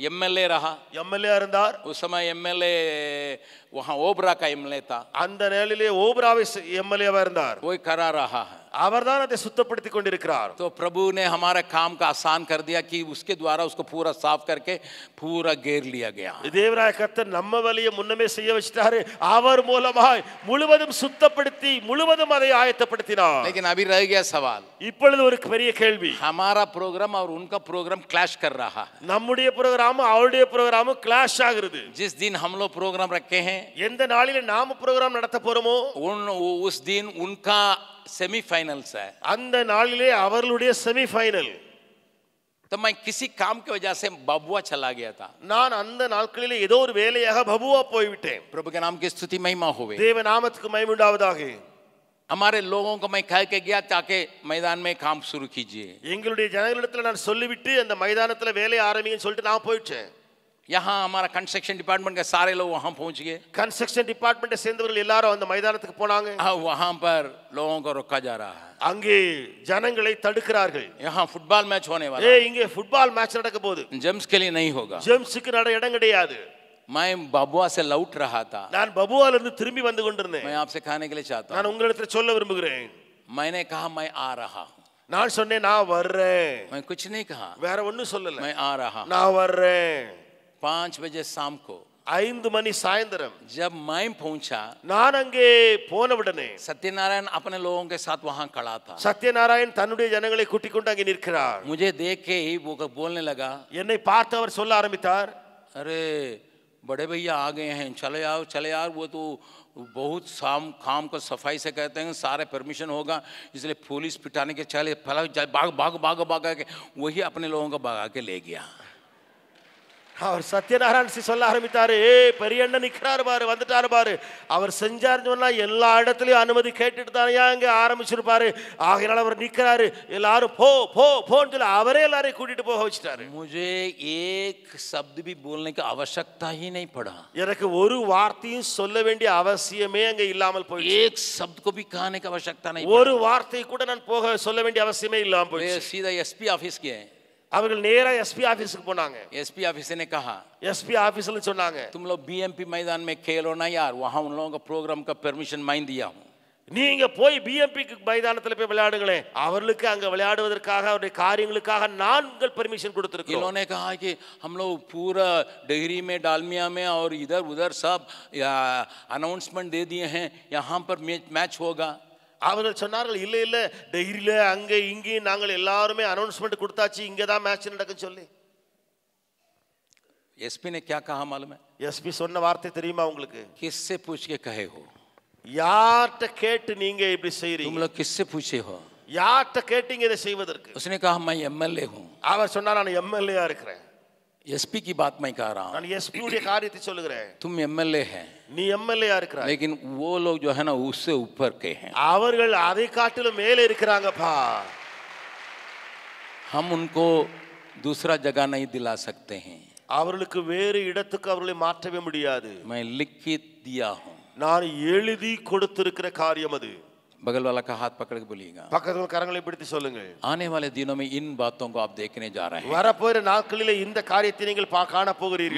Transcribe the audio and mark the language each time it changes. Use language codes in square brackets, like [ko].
[hi] MLA रहा. [ta] MLA இருந்தார். [hi] उस समय एमएलए वहां ओबरा का एमएलए था. [ta] அந்த நேரத்திலே ஓபராவை எம்எல்ஏவா இருந்தார். [hi] वही करा रहा है. [ta] அவர்தான் அதை சுத்தப்படுத்திக் கொண்டிருக்கிறார். [hi] तो प्रभु ने हमारे काम का आसान कर दिया कि उसके द्वारा उसको पूरा साफ करके पूरा घेर लिया गया. [ta] தேவராய கர்த்தர் நம்ம வழியை முன்னமே செய்ய வச்சிட்டாரு. அவர் மூலமாய் முழுவதும் சுத்தப்படுத்தி முழுவதும் அதை ஆயத்தப்படுத்தினார். [hi] लेकिन अभी रह गया सवाल. [ta] இப்பொழுது ஒரு பெரிய கேள்வி. [hi] हमारा प्रोग्राम और उनका प्रोग्राम क्लैश कर रहा है. [ta] நம்முடைய புரோகிராம் அவருடைய புரோகிராம் கிளாஷ் ஆகிறது. [hi] जिस दिन हम लोग प्रोग्राम रखे हैं, [ta] எந்த நாளிலே நாம புரோகிராம் நடத்த போறோமோ [hi] उस दिन उनका सेमीफाइनल्स है. [ta] அந்த நாளிலே அவர்களுடைய செமிஃபைனல். [hi] तो मैं किसी काम की वजह से बबुआ चला गया था. [ta] நான் அந்த நாட்களிலே ஏதோ ஒரு வேலையாக பபுவா போய்விட்டேன். [hi] प्रभु के नाम की स्तुति महिमा होवे. [ta] தேவ நாமத்துக்கு மகிமை உண்டாவதாக. [hi] हमारे लोगों को मैं कह के गया ताकि मैदान में काम शुरू कीजिए. [ta] எங்களுடைய ஜனங்களிடத்துல நான் சொல்லிவிட்டு அந்த மைதானத்துல வேலையை ஆரம்பிங்கன்னு சொல்லிட்டு நான் போயிட்டேன். [hi] यहाँ हमारा कंस्ट्रक्शन डिपार्टमेंट के सारे लोग वहां पहुंच गए. [ta] கன்ஸ்ட்ரக்ஷன் டிபார்ட்மெண்ட் சேர்ந்தவர்கள் எல்லாரும் அந்த மைதானத்துக்கு போனாங்க. [hi] वहां पर लोगों को रोका जा रहा है. [ta] அங்கே ஜனங்களை தடுக்கிறார்கள். [hi] यहाँ फुटबॉल मैच होने वाला [ta] ஏய் இங்கே ஃபுட்பால் மேட்ச் நடக்க போகுது. [hi] जेम्स के लिए नहीं होगा. [ta] ஜேம்ஸ்க்கு நட இடம் கிடையாது. [hi] मैं बबुआ से लौट रहा था. [ta] நான் பபுவால இருந்து திரும்பி வந்து கொண்டிருந்தேன். [hi] मैं आपसे कहने के लिए चाहता [ta] நான் [hi] हूं, [ta] உங்களிடத்துல சொல்ல விரும்புகிறேன். [hi] मैंने कहा मैं आ रहा हूं. [ta] நான் சொன்னேன் நான் வர்றேன். [hi] मैं कुछ नहीं कहा, [ta] வேற ஒண்ணும் சொல்லல. [hi] मैं आ रहा हूं. [ta] நான் வர்றேன். [hi] 5 बजे शाम को [ta] 5 மணி சாயந்தரம் [hi] जब मैं पहुंचा, [ta] நான் அங்கே போனவுடனே [hi] सत्यनारायण अपने लोगों के साथ वहां खड़ा था. [ta] சத்யநாராயண் தன்னுடைய ஜனங்களை கூட்டிக் கொண்டு அங்கே நிற்கிறார். [hi] मुझे देख के ही वो बोलने लगा, [ta] என்னை பார்த்து அவர் சொல்ல ஆரம்பித்தார், [hi] अरे बड़े भैया आ गए हैं, चले यार, वो तो बहुत शाम खाम को सफाई से कहते हैं सारे परमिशन होगा, इसलिए पुलिस पिटाने के चले भाग भाग भाग भाग के वही अपने लोगों को भगा के ले गया। [ta] அவர் சத்யநாராயண் சொல்ல ஆரம்பித்தாரு, ஏய் பெரிய அண்ணன் நிக்கிறாரு பாரு, வந்துட்டாரு பாரு. அவர் செஞ்சாருன்னு சொன்னா எல்லா இடத்துலயும் அனுமதி கேட்டுட்டு தானே இங்க ஆரம்பிச்சிருப்பாரு. ஆகையால அவர் நிக்கிறாரு, எல்லாரும் போ போ போன்னு சொல்லி அவரே எல்லாரையும் கூட்டிட்டு போக வச்சிட்டாரு. [hi] मुझे एक शब्द भी बोलने की आवश्यकता ही नहीं पड़ा, [ta] எனக்கு ஒரு வார்த்தையும் சொல்ல வேண்டிய அவசியமே அங்க இல்லாமல் போயிடுச்சு. [hi] एक शब्द को भी कहने की आवश्यकता नहीं [ta] ஒரு வார்த்தை கூட நான் போக சொல்ல வேண்டிய அவசியமே இல்லாமல் போயிடுச்சு. [hi] सीधा एसपी ऑफिस गए, [ta] அவர்கள் நேரா எஸ்பி ஆபீஸ்க்கு போனாங்க. [hi] एसपी ऑफिस ने कहा, [ta] எஸ்பி ஆபீஸ்ல சொன்னாங்க, [hi] तुम लोग बीएमपी मैदान में खेलो ना यार, वहां उन लोगों का प्रोग्राम का परमिशन मैं दिया हूं, [ta] நீங்க போய் பிஎம்பிக்கு மைதானத்துல போய் விளையாடுங்களே, அவர்களுக்கு அங்க விளையாடுவதற்காக அவருடைய காரியங்களுக்காக நாங்கள் பெர்மிஷன் கொடுத்திருக்கோம். [hi] इन्होंने कहा कि हम लोग पूरा डेहरी में डालमिया में और इधर उधर सब अनाउंसमेंट दे दिए हैं, यहाँ पर मैच होगा. [ta] அவர்கள் சொன்னார்கள், இல்ல இல்ல டெய்ரியில அங்க இங்கே நாங்கள் எல்லாருமே அனௌன்ஸ்மெண்ட் கொடுத்தாச்சு, இங்க தான் மேட்ச் நடக்கும் சொல்லி. [hi] एसपी ने क्या कहा मालूम है? [ta] எஸ்பி சொன்ன வார்த்தை தெரியுமா உங்களுக்கு? [hi] किससे पूछ के कहे हो? [ta] யார்ட்ட கேட்டு நீங்க இப்படி செய்றீங்க? [hi] तुम लोग किससे पूछे हो? [ta] யார்ட்ட கேட்டீங்க இதை செய்வதற்கு? [hi] उसने कहा मैं एमएलए हूं. [ta] அவர் சொன்னார், நான் எம்எல்ஏயா இருக்கிறேன். [hi] एसपी की बात मैं कह रहा हूं, [ta] நான் எஸ்பி உடைய காரியத்தை சொல்லுகிறேன். [hi] तुम एमएलए है, [ta] நீ எம்எல்ஏயா இருக்கிறாய், [hi] लेकिन वो लोग जो है ना उससे ऊपर के हैं. [ta] அவர்கள் அதை காட்டிலும் மேலே இருக்கிறாங்கப்பா. [hi] हम उनको दूसरा जगह नहीं दिला सकते हैं. [ta] அவர்களுக்கு வேறு இடத்துக்கு அவர்களை மாற்றவே முடியாது. [hi] मैं लिख के दिया हूं. [ta] நான் எழுதி கொடுத்திருக்கிற காரியம் அது. [hi] बगल वाला का हाथ पकड़ के बोलिएगा, [ta] பக்கத்துல கரங்களை பிடித்து சொல்லுங்க, [hi] आने वाले दिनों में इन बातों को आप देखने जा रहे हैं. [ta] வரப்போகிற நாட்களிலே இந்த காரியத்தை நீங்கள் காண போகிறீர்கள்.